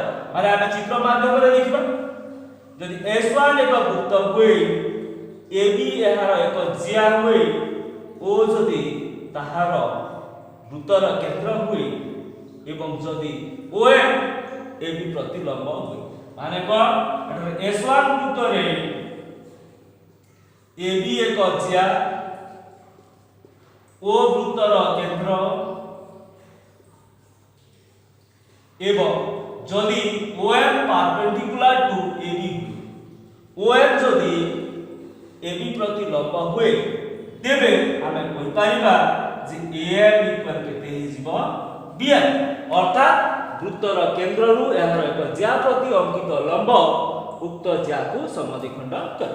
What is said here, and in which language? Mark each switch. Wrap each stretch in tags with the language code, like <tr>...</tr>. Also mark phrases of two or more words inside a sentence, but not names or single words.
<or>ମାନେ ଆମେ ଚିତ୍ର ମାଧ୍ୟମରେ ଦେଖିବା। ଯଦି S1 ଏକ ବୃତ୍ତ ହୁଏ, AB ଏହାର ଏକ ଜ୍ୟା ହୁଏ ଓ ଯଦି ତାହାର ବୃତ୍ତର କେନ୍ଦ୍ର ହୁଏ ଏବଂ ଯଦି OM AB ପ୍ରତି ଲମ୍ବ ହୁଏ, ମାନେ କ'ଣ? ଏଠାରେ S1 ବୃତ୍ତରେ AB ଏକ ଜ୍ୟା ଓ ବୃତ୍ତର କେନ୍ଦ୍ର ଏବଂ ଯଦି OM</or> <en>perpendicular to AB</en> <or>OM ଯଦି AB ପ୍ରତି ଲମ୍ବ ହୁଏ ତେବେ ଆମେ କହିପାରିବା ଯେ AM ଇକ୍ୱାଲ କେତେ ହେଇଯିବ? BM। ଅର୍ଥାତ୍ ବୃତ୍ତର କେନ୍ଦ୍ରରୁ ଏହାର ଏକ ଜ୍ୟା ପ୍ରତି ଅଙ୍କିତ ଲମ୍ବ ଉକ୍ତ ଜ୍ୟାକୁ ସମଦ୍ୱିଖଣ୍ଡ କରେ।</or>